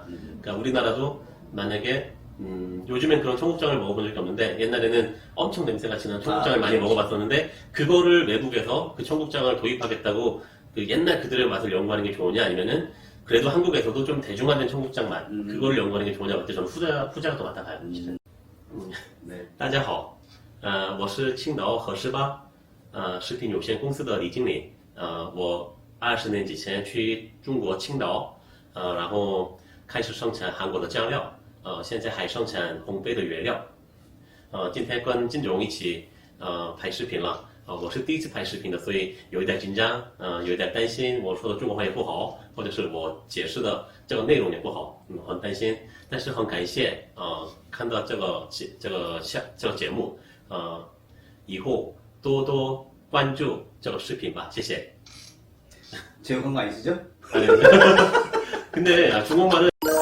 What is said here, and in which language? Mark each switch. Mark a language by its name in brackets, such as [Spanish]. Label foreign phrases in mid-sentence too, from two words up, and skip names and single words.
[Korean] 그러니까 우리나라도 만약에 요즘엔 그런 청국장을 먹어본 적이 없는데, 옛날에는 엄청 냄새가 진한 청국장을 많이 먹어봤었는데, 그거를 외국에서 그 청국장을 도입하겠다고 그 옛날 그들의 맛을 연구하는 게 좋으냐, 아니면은 그래도 한국에서도 좀 대중화된 청국장 맛, 그거를 연구하는 게 좋으냐, 그때 저는 후자가 더 맞다 가요. 네. [Chinese] 大家好，我是青岛和氏吧食品有限公司的李经理。我20年之前去中国青岛，然后开始生产韩国的酱料，现在还生产烘焙的原料。今天跟金总一起拍视频了。我是第一次拍视频的，所以有一点紧张，有一点担心我说的中国话也不好，或者是我解释的这个内容也不好，很担心。但是很感谢看到这个节目，以后多多关注这个视频吧，谢谢。 [Korean] 제육한 거 아니시죠? 근데 중국말은